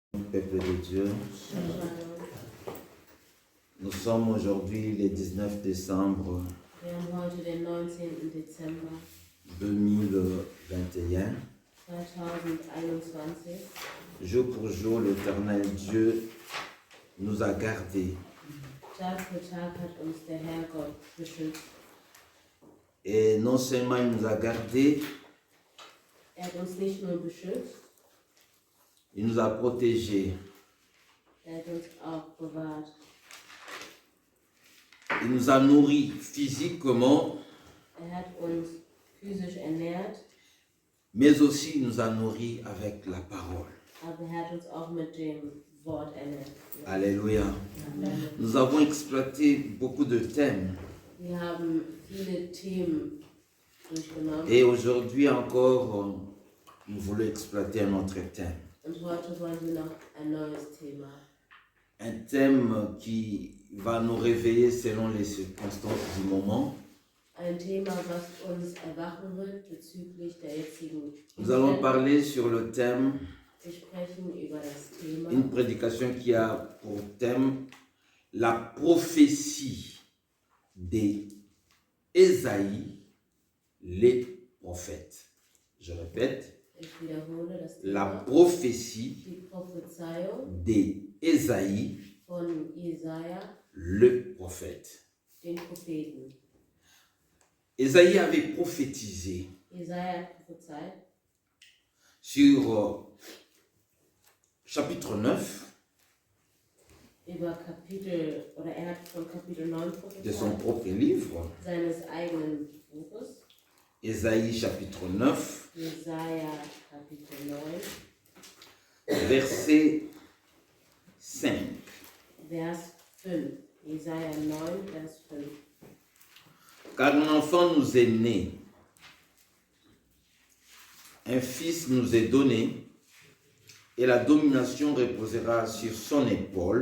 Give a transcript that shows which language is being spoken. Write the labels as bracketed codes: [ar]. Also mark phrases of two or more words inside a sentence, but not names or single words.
[fr] peuple de Dieu. Nous sommes aujourd'hui le 19 décembre [de] Wir haben heute den 19. Dezember [fr] 2021. [de] 2021. [fr] Jour pour jour, l'Éternel Dieu nous a gardés. [de] Tag für Tag hat uns der Herrgott beschützt. [fr] Et non seulement il nous a gardés, [de] Er hat uns nicht nur beschützt, [fr] il nous a protégés. [de] er hat uns auch bewahrt. [fr] Il nous a nourris physiquement, [de] Er hat uns physisch ernährt, [fr] mais aussi il nous a nourris avec la parole. [de] aber er hat uns auch mit dem Wort ernährt. [fr] Alléluia. [de] Amen. [fr] Nous avons exploité beaucoup de thèmes. [de] Wir haben viele Themen durchgenommen [fr] Et aujourd'hui encore, nous voulons exploiter un autre thème. [de] und heute wollen wir noch ein neues Thema. [fr] Un thème qui va nous réveiller selon les circonstances du moment. [de] Ein Thema, was uns erwachen wird bezüglich der jetzigen [fr] Nous allons [de] Umstände. [fr] parler sur le thème, [de] Wir sprechen über das Thema, [fr] une prédication qui a pour thème la prophétie d'Ésaïe, les prophètes. Je répète, [de] ich wiederhole das [fr] la [de] Thema, [fr] prophétie [de] die Prophezeiung [fr] d'Ésaïe, [de] von Jesaja, [fr] le prophète. [de] den Propheten. [fr] Ésaïe avait prophétisé [de] Jesaja hat prophezeit [fr] sur chapitre 9 [de] über Kapitel, oder er hat von Kapitel 9 [fr] de son [de] prophezeit, [fr] propre livre, [de] seines eigenen Buches, [fr] Ésaïe chapitre 9, [de] Jesaja Kapitel 9, [fr] verset 5. [de] Vers 5. Jesaja 9, Vers 5. [fr] Car un enfant nous est né, un fils nous est donné, et la domination reposera sur son épaule.